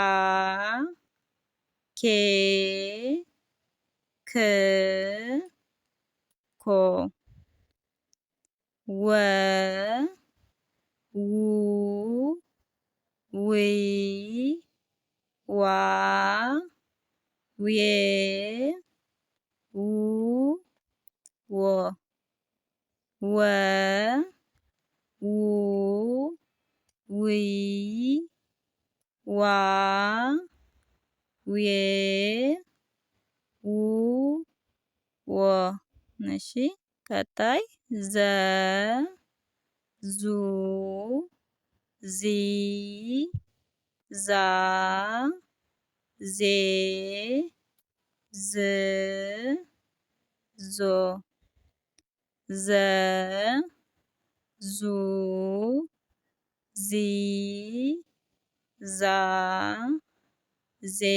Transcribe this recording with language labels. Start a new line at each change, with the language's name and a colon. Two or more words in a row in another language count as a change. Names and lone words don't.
Amharic: ኬ ክ ኮ። ወ ው ዊ ዋ ዌ ው ወ። ወ ው ዊ ዋ ዌ ው ወ። እሺ ቀጣይ ዘ ዙ ዚ ዛ ዜ ዝ ዞ። ዘ ዙ ዚ ዛ ዜ